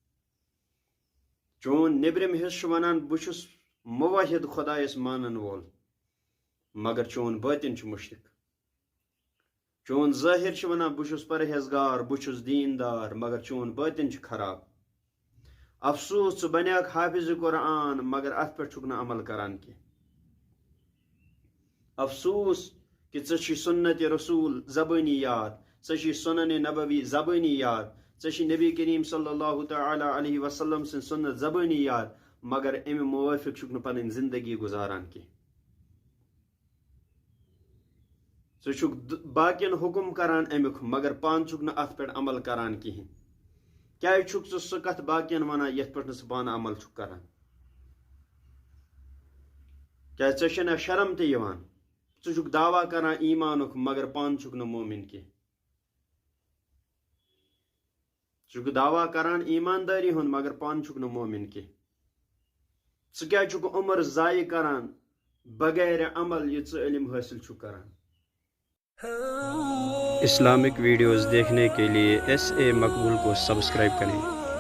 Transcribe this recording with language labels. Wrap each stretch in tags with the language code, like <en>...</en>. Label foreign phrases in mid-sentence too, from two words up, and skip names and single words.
<ks>چون نیبرِم حصہٕ چھُ ونان بہٕ چھُس موحد خدایس مانن وول مگر چون باطن چھُ مشرک چون ظٲہر چھُ ونان بہٕ چھُس پرہیزگار بہٕ چھُس دیندار مگر چون باطن چھُ خراب افسوس ژٕ بنیاکھ حافظ قرآن مگر اتھ پٮ۪ٹھ چھُکھ نہٕ عمل کران کینٛہہ افسوس کہ ژےٚ چھی سنت رسول زبانی یاد ژےٚ چھی سنن نبوی زبانی یاد ژےٚ چھی نبی کریم صلی اللہ تعالی علیہ وسلم سٕنٛز سنت زبانی یاد مگر امہِ موافق چھُکھ نہٕ پنٕنۍ زندگی گزاران کینٛہہ ژٕ چھُکھ باقین حکم کران امیُک مگر پانہٕ چھُکھ نہٕ اتھ پٮ۪ٹھ عمل کران کہیٖنۍ کیازِ چھُکھ ژٕ سُہ کتھ باقین ونان یتھ پٮ۪ٹھ نہٕ ژٕ پانہٕ عمل چھُکھ کران کیازِ ژےٚ چھےٚ نہ شرم تہِ یِوان ژٕ چھُکھ دعویٰ کران ایمانُک مگر پانہٕ چھُکھ نہٕ مومن کینٛہہ ژٕ چھُکھ دعویٰ کران ایماندٲری ہُنٛد مگر پانہٕ چھُکھ نہٕ مومن کینٛہہ ژٕ کیازِ چھُکھ عمر ضایع کران بغیر عمل یہ ژٕ علم حاصل چھُکھ کران</ks> <ur>اسلامک ویڈیوز دیکھنے کے لیے SA مقبول کو سبسکرائب کریں</ur>